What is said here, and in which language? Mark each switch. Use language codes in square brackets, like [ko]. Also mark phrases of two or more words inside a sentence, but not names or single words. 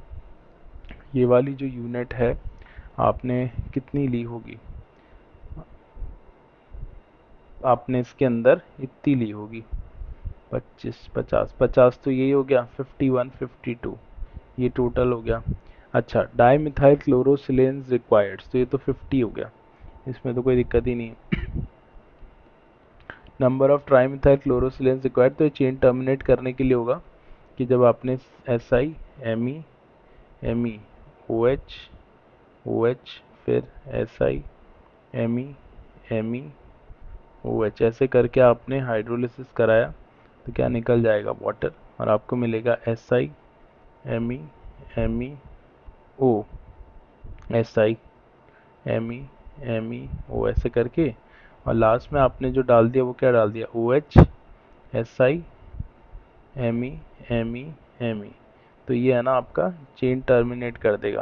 [hi] ये वाली जो यूनिट है आपने कितनी ली होगी, आपने इसके अंदर इतनी ली होगी 25 50 50, तो यही हो गया 51 52, ये टोटल हो गया। अच्छा, [en] di methyl chlorosilanes required, [hi] तो ये तो 50 हो गया, इसमें तो कोई दिक्कत ही नहीं है। [en] number of tri methyl chlorosilanes required, [hi] तो ये [en] chain terminate [hi] करने के लिए होगा कि जब आपने SI Me Me OH OH फिर SI Me Me OH, ऐसे करके आपने हाइड्रोलिसिस कराया, तो क्या निकल जाएगा वाटर, और आपको मिलेगा SI Me Me O SI Me Me O, ऐसे करके, और लास्ट में आपने जो डाल दिया वो क्या डाल दिया OH SI Me Me, तो ये है ना आपका [en] chain terminate [hi] कर देगा।